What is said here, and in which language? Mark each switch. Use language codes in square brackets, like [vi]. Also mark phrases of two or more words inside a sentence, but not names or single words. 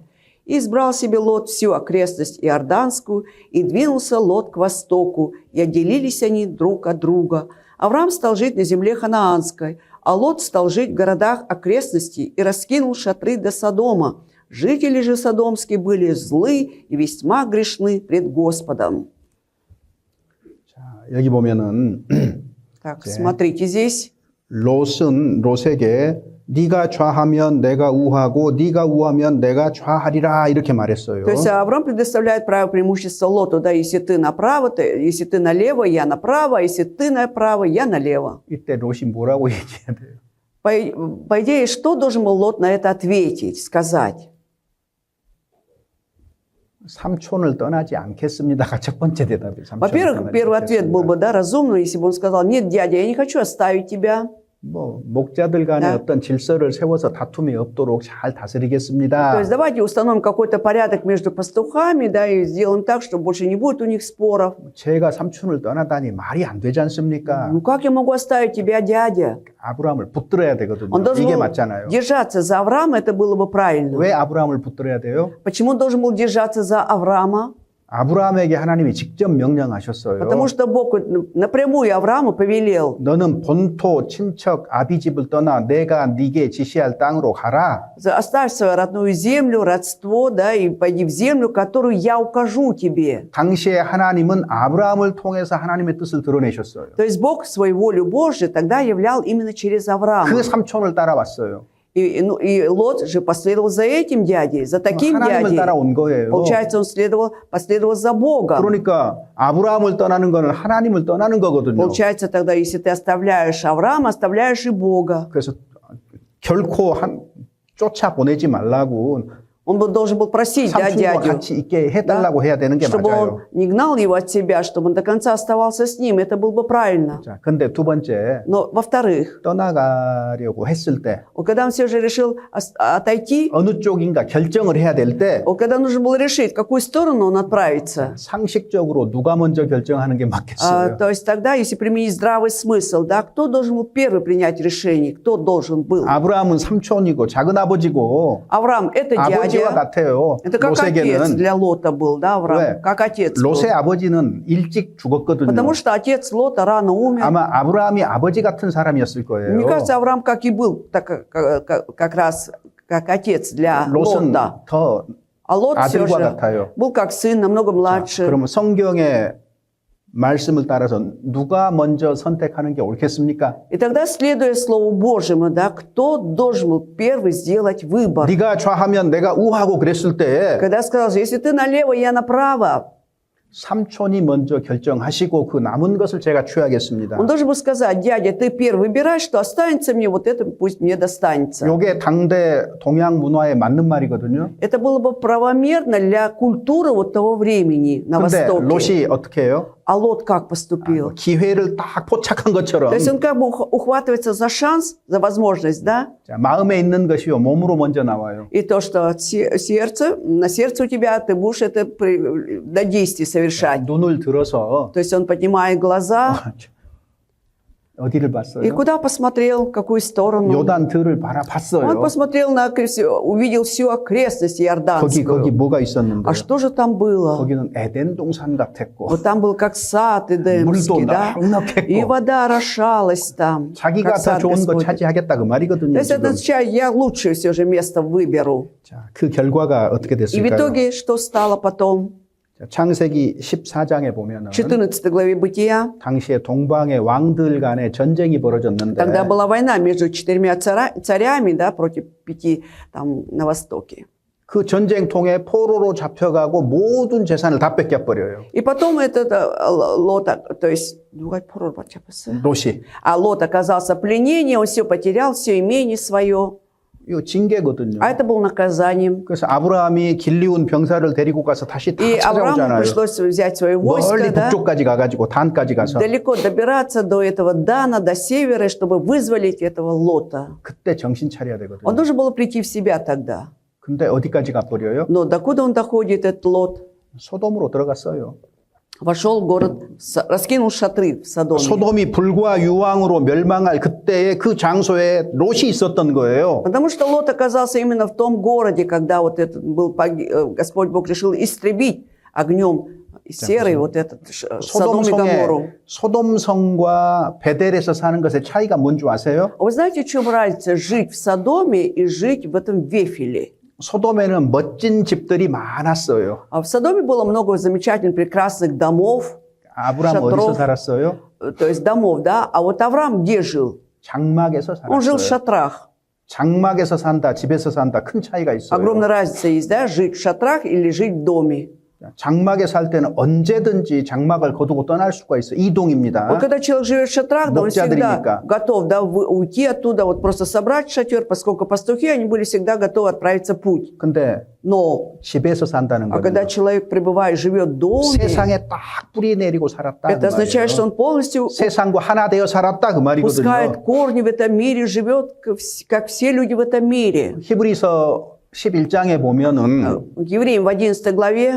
[ru] И избрал себе Лот всю окрестность Иорданскую, и двинулся Лот к востоку, и отделились они друг от друга. Авраам стал жить на земле ханаанской, а Лот стал жить в городах окрестностей и раскинул шатры до Содома. Жители же содомские были злы и весьма грешны пред Господом. [ko] 자, 여기 보면은 [ru] Так, смотрите здесь. [ko] 롯은 롯에게 네가 좌하면 내가 우하고 네가 우하면 내가 좌하리라 이렇게 말했어요. [ru] То есть Авраам предоставляет право преимущества Лоту, да, если ты направо, то, если ты налево, я направо, а если ты направо, я налево. [ko] 이때 롯이 뭐라고 얘기해야 돼요? [ru] По идее, что должен был Лот на это ответить, сказать? [ko] 삼촌을 떠나지 않겠습니다가 첫 번째 대답이에요. 삼촌을 [ru] Во-первых, [ko] 떠나지 [ru] первый ответ был [ko] 않겠습니다. [ru] бы, да, разумный, если бы он сказал, нет, дядя, я не хочу оставить тебя. [ko] 뭐 목자들 간에 네. 어떤 질서를 세워서 다툼이 없도록 잘 [ru] То [ko] 다스리겠습니다. [ru] есть давайте установим какой-то порядок между пастухами, да, и сделаем так, чтобы больше не будет у них споров. [ko] 제가 삼촌을 떠나다니 말이 안 되지 않습니까? [ru] Ну как я могу оставить тебя, дядя? [ko] 아브라함을 붙들어야 되거든요. [ru] Он должен [ko] 이게 [ru] был [ko] 맞잖아요. [ru] держаться за Авраама, это было бы правильно. [ko] 왜 아브라함을 붙들어야 돼요? [ru] Почему он должен был держаться за Авраама? [ko] 아브라함에게 하나님이 직접 명령하셨어요. [ru] Потому что Бог напрямую Аврааму повелел: [ko] 너는 본토, 친척, 아비집을 떠나 내가 네게 지시할 땅으로 가라. [ru] оставь свою родную землю, родство, да, и пойди в землю, которую я укажу тебе. [ko] 당시에 하나님은 아브라함을 통해서 하나님의 뜻을 드러내셨어요. [ru] То есть Бог свою волю Божью тогда являл именно через Авраама. [ko] 그 삼촌을 따라왔어요. [ru] И Лот же последовал за этим дядей, за таким [ko] 하나님을 [ru] дядей. [ko] 따라온 거예요. [ru] Получается, он последовал за Богом. [ko] 그러니까 아브라함을 떠나는 거는 하나님을 떠나는 거거든요. [ru] Получается, тогда, если ты оставляешь Авраама, оставляешь и Бога. [ko] 그래서 결코 쫓아 보내지 말라고 [ru] Он должен был просить, да, [ko] 삼촌과 [ru] дядю, [ko] 같이 있게 해달라고 해야 되는 게 [ru] чтобы [ko] 맞아요. [ru] он не гнал его от себя, чтобы он до конца оставался с ним. Это было бы правильно. [ko] 자, 근데 두 번째 [ru] Но, во-вторых, [ko] 떠나가려고 했을 때 [ru] когда он все же решил отойти, [ko] 어느 쪽인가 결정을 해야 될 때 [ru] когда нужно было решить, в какую сторону он отправится, [ko] 상식적으로 누가 먼저 결정하는 게 맞겠어요? [ru] то есть тогда, если применить здравый смысл, да, кто должен был первый принять решение, кто должен был? [ko] 아브라함은 삼촌이고 작은 아버지고 [ru] Авраам – это [ko] 아버지와 [ru] дядя, [ko] 같아요. [ru] это как отец [ko] 롯에게는 [ru] для Лота был, да, Авраам, [ko] 왜? [ru] как отец был. [ko] 롯의 아버지는 일찍 죽었거든요. [ru] Потому что отец Лота рано умер. [ko] 아마 아브라함이 아버지 같은 사람이었을 거예요. [ru] Мне кажется, Авраам как и был, как раз как отец для [ko] 롯은 [ru] Лота. [ko] 더 [ru] А Лот все [ko] 아들과 [ru] же [ko] 같아요. [ru] был как сын, намного младше. [ko] 그러면 성경의 말씀을 따라서 누가 먼저 선택하는 게 옳겠습니까? [ru] И тогда, следуя Слову Божьему, да, кто должен был первый сделать выбор? [ko] 네가 좌하면 내가 우하고 그랬을 때 [ru] Когда сказал, что если ты налево, я направо, [ko] 삼촌이 먼저 결정하시고 그 남은 것을 제가 취하겠습니다. [ru] он должен был сказать: дядя, ты первый выбирай, что останется мне, вот это пусть мне достанется. [ko] 이게 당대 동양 문화에 맞는 말이거든요. [ru] Это было бы правомерно для культуры вот того времени на [ko] 근데 [ru] Востоке. [ko] 롯이 어떻게 해요? [ru] А Лот как поступил? [ko] 기회를 딱 포착한 것처럼 [ru] То есть он как бы ухватывается за шанс, за возможность, да? [ko] 자, 마음에 있는 것이요 몸으로 먼저 на와요. [ru] И то, что сердце, на сердце у тебя, ты будешь это до действий совершать. [ko] 눈을 들어서 [ru] То есть он поднимает глаза [ko] 어디를 [ru] и [ko] 봤어요? [ru] куда посмотрел, в какую сторону. [ko] 요단 들을 [ru] Он [ko] 바라봤어요. [ru] посмотрел увидел всю окрестность [ko] 거기 [ru] Иорданскую. [ko] 뭐가 있었는데? [ru] А что же там было? [ko] 거기는 에덴 동산 같았고 [ru] Вот там был как сад Эдемский, [ko] 물도 [ru] да? И [ko] 넉넉했고 [ru] вода орошалась там, [ko] 자기가 [ru] как [ko] 더 [ru] сад [ko] 좋은 거 [ru] Господень. [ko] 차지하겠다 그 [ru] То [ko] 말이거든요. [ru] есть это [ko] 지금. [ru] означает, я лучшее все же место выберу. [ko] 자, 그 결과가 어떻게 [ru] И в [ko] 됐을까요? [ru] итоге что стало потом? [ko] 자, 창세기 14장에 보면은 [ru] В 14 главе Бытия, [ko] 당시에 동방의 왕들 간에 전쟁이 벌어졌는데 [ru] тогда была война между 4 царями, да, против 5 там на востоке. [ko] 그 전쟁통에 포로로 잡혀가고 모든 재산을 다 뺏겨버려요. [ru] И потом этот Лот, то есть, [ko] 롯이. [ru] Лот оказался в пленении, он все потерял, все имение свое. [ko] 이거 징계거든요. [ru] А это было наказанием. [ko] 그래서 아브라함이 길리온 병사를 데리고 가서 다시 다 [ru] И Аврааму [ko] 찾아오잖아요. [ru] пришлось взять свое войско, [ko] 멀리 [ru] да, [ko] 북쪽까지 가가지고 단까지 가서 [ru] далеко добираться до этого Дана, до севера, чтобы вызволить этого Лота. [ko] 그때 정신 차려야 되거든요. [ru] Он должен был прийти в себя тогда. [ko] 근데 어디까지 가버려요? [ru] Но докуда он доходит, этот Лот? [ko] 소돔으로 들어갔어요. [ru] Вошел в город, раскинул шатры в Содоме. [ko] 소돔이 불과 유황으로 멸망할 그때의 그 장소에 롯이 있었던 거예요. [ru] Потому что Лот оказался именно в том городе, когда вот этот был Господь Бог решил истребить огнем серый вот этот Содом и Гоморру. [ko] 소돔성과 베델에서 사는 것의 차이가 뭔 줄 아세요? [ru] Вы знаете, в чем разница жить в Содоме и жить в этом Вефиле? [ko] 소돔에는 멋진 집들이 많았어요. [ru] А в Содоме было много замечательных, прекрасных домов, [ko] 아브라함 [ru] 샤트로. [ko] 어디서 살았어요? [ru] то есть домов, да? А вот Авраам где жил? [ko] 장막에서 [ru] Он жил в [ko] 살았어요. [ru] шатрах. [ko] 장막에서 산다, 집에서 산다 큰 차이가 있어요. [ru] Огромная разница есть, да? Жить в шатрах или жить в доме. [ko] 장막에 살 때는 언제든지 장막을 거두고 떠날 수가 있어요. 이동입니다. [ru] Вот когда человек живет в шатрах, да, он [ko] 목자들이니까. [ru] всегда готов, да, уйти оттуда, вот просто собрать шатер, поскольку пастухи, они были всегда готовы отправиться в путь. [ko] 근데 [ru] Но, [ko] 집에서 산다는 [ru] а когда [ko] 거는 [ru] человек пребывает, живет в доме, [ko] 세상에 딱 뿌리 내리고 살았다 그 [ru] это означает, что [ko] 말이에요. [ru] он полностью [ko] 세상과 하나 되어 살았다 그 [ru] пускает [ko] 말이거든요. [ru] корни в этом мире, живет, как все люди в этом мире. [ko] 히브리서 11장에 보면은 [ru] Евреям в 11 главе,